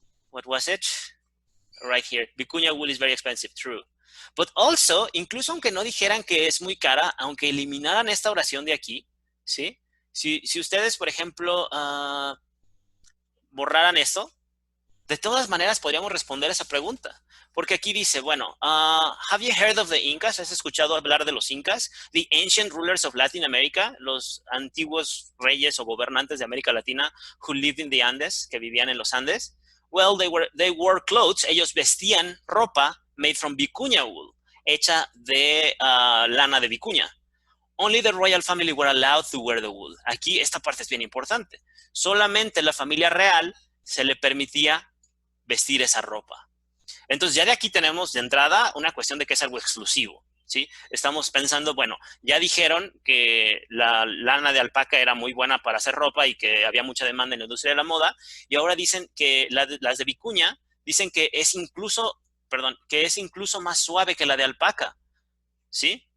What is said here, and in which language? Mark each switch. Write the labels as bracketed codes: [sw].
[en] What was it? Right here, vicuña wool is very expensive, true. But also, [es] incluso aunque no dijeran que es muy cara, aunque eliminaran esta oración de aquí, ¿sí? Si ustedes, por ejemplo, borraran esto, de todas maneras podríamos responder esa pregunta. Porque aquí dice, bueno, [en] have you heard of the Incas? [es] ¿Has escuchado hablar de los Incas? [en] The ancient rulers of Latin America, [es] los antiguos reyes o gobernantes de América Latina [en] who lived in the Andes, [es] que vivían en los Andes. [en] Well, they wore clothes, [es] ellos vestían ropa [en] made from vicuña wool, [es] hecha de lana de vicuña. [en] Only the royal family were allowed to wear the wool. [es] Aquí esta parte es bien importante. Solamente la familia real se le permitía vestir esa ropa. Entonces ya de aquí tenemos de entrada una cuestión de que es algo exclusivo, ¿sí? Estamos pensando, bueno, ya dijeron que la lana de alpaca era muy buena para hacer ropa y que había mucha demanda en la industria de la moda, y ahora dicen que las de vicuña dicen que es incluso más suave que la de alpaca, ¿sí?